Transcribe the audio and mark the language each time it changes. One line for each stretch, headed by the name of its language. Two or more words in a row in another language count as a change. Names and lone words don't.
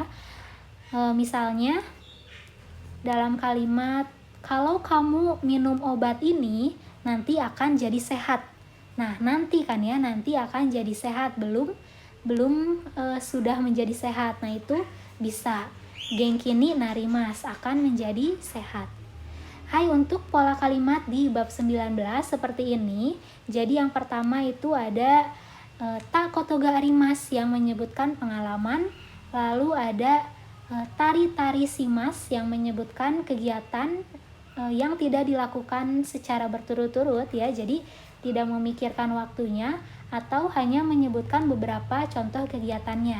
Indonesian: Misalnya dalam kalimat, kalau kamu minum obat ini nanti akan jadi sehat. Nah, nanti kan ya, nanti akan jadi sehat, belum sudah menjadi sehat. Nah, itu bisa
Japanese: 元気になります,
Indonesian: akan menjadi sehat. Hai, untuk pola kalimat di bab 19 seperti ini. Jadi yang pertama itu ada
Japanese: たことがあります
Indonesian: yang menyebutkan pengalaman, lalu ada
Japanese: たりたりします
Indonesian: yang menyebutkan kegiatan yang tidak dilakukan secara berturut-turut ya, jadi tidak memikirkan waktunya atau hanya menyebutkan beberapa contoh kegiatannya.